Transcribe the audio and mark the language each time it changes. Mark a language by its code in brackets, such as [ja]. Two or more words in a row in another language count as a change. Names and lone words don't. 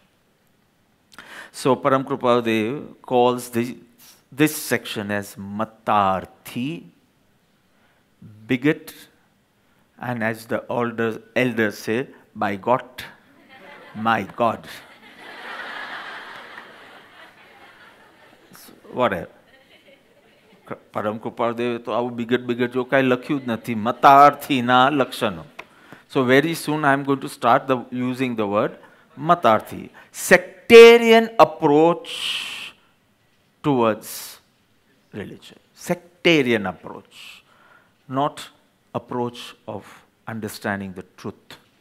[en] So Param Kripadev calls this section as Matarthi, bigot, and as the elders say, by God, my God. So, whatever. [gu] Param Kripadev તો આવું bigot જો કઈ લખ્યું જ નથી, મતાર્થીના લક્ષણો. [en] So very soon I am going to start using the word Matarthi. Sectarian approach towards religion. Sectarian approach. Not approach of understanding the truth.